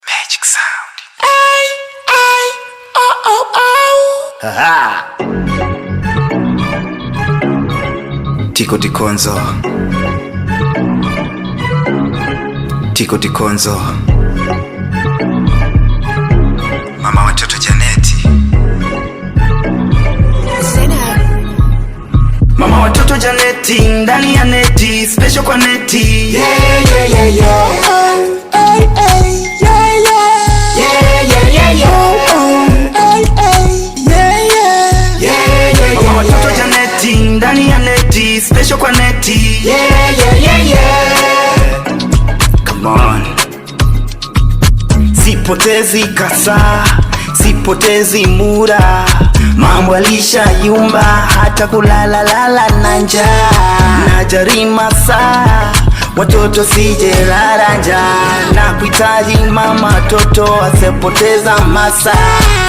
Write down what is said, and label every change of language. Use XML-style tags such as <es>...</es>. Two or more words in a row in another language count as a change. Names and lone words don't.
<sw>Magic Sound. Ay, ay, oh, oh, oh. Aha. Tiko Tikonzo. Tiko Tikonzo. Mama watoto Janeti. Mama watoto Janeti, ndani ya neti, special kwa neti. Yeah, yeah, yeah, yeah. Ay, ay, yeah, yeah. Yeah, yeah, yeah, yeah. Oh, oh. Ay, ay, yeah, yeah. Yeah, yeah, yeah, Mama yeah. watoto Janeti, ndani ya neti, special kwa neti. Yeah, yeah, yeah, yeah.</sw> <en>Come on.</en> <sw>Sipotezi kasa, sipotezi muda. Mambo yalishayumba, hata kulala lala na njaa. Najarima saa, watoto sije lala njaa. Nakuhitaji mama, toto asipoteza masaa.</sw>